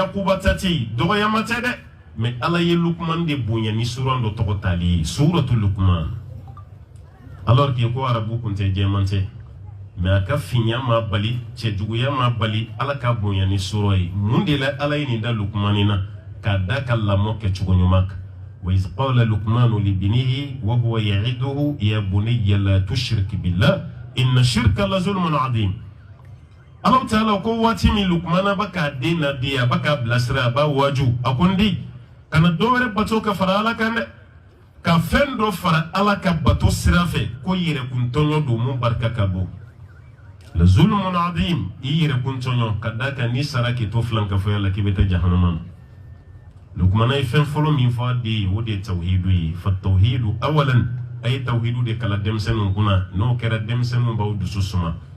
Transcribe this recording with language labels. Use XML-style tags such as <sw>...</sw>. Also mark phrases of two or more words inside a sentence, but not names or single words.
<bm>yakuba ta tɛ yen dɔgɔyama tɛ dɛ mɛ ala ye lukuman de bonya ni suran dɔ tɔgɔ tali ye suratu lukuman</bm> <fr>alors que</fr> <bm>ko arabu kun tɛ jɛman tɛ mɛ a ka finya ma bali cɛjuguya ma bali ala ka bonya ni sura ye mun de la ala ye nin da lukumani na k'a da ka lamɔ kɛ cogo ɲuman kan</bm> <ar>وإذ قال لقمان لابنه وهو يعظه يا بني لا تشرك بالله إن الشرك لظلم عظيم الله تعالى</ar> <bm>ko waati min lukumana ba k'a den nadiya ba k'a bilasira a b'a waju a ko n den kana dɔ wɛrɛ bato ka fara ala kan dɛ ka fɛn dɔ fara ala ka bato sira fɛ ko yɛrɛkuntɔɲɔ don mun barika ka bon la</bm> <ar>ظلم عظيم</ar> <bm>i yɛrɛkuntɔɲɔ ka da kan ni sara k'i to filankafɔya la k'i bɛ taa jahanama na lukumana ye fɛn fɔlɔ min fɔ a den ye o de ye tawhidu ye</bm> <ar>فالتوحيد أولا</ar> <bm>a ye tawhidu de kala denmisɛnninw kunna n'o kɛra denmisɛnninw b'aw dusu suma</bm>